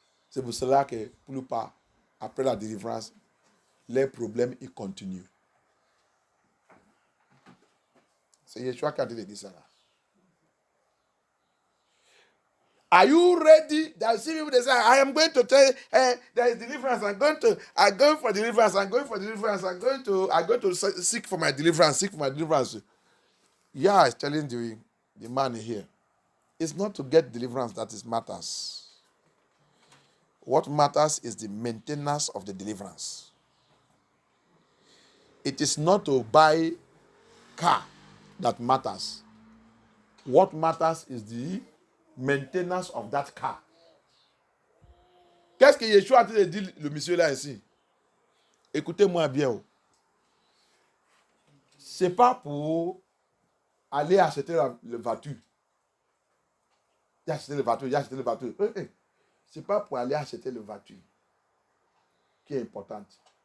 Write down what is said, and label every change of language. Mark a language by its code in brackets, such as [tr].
[fr] C'est pour cela que, pour le pas, après la délivrance, les problèmes ils continuent. C'est Yeshua qui a dit ça là. [en] Are you ready? That see people they say, I am going to tell you, there is deliverance. I'm going for deliverance. I'm going to seek for my deliverance. Yeah, it's telling the man here. It's not to get deliverance that matters. What matters is the maintenance of the deliverance. It is not to buy car that matters. What matters is the maintenance of that car. [fr] Qu'est-ce que Yeshua a dit le monsieur là ici? Écoutez-moi bien. C'est pas pour aller acheter la voiture. Il a acheté la voiture. C'est pas pour aller acheter la voiture qui est importante.